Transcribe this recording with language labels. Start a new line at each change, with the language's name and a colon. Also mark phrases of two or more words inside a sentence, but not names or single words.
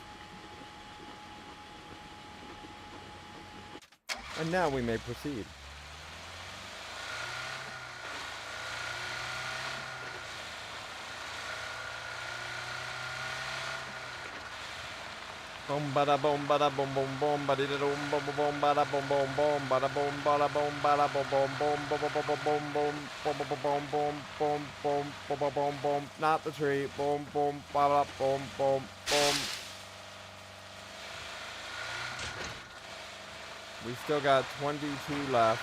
English: And now we may proceed. Boom bada boom bada boom boom boom bada da boom boom boom bada boom boom boom bada boom bada boom bada boom boom boom boom boom boom boom boom boom boom boom boom boom boom boom. Not the tree. Boom boom bada boom boom boom. We still got 22 left.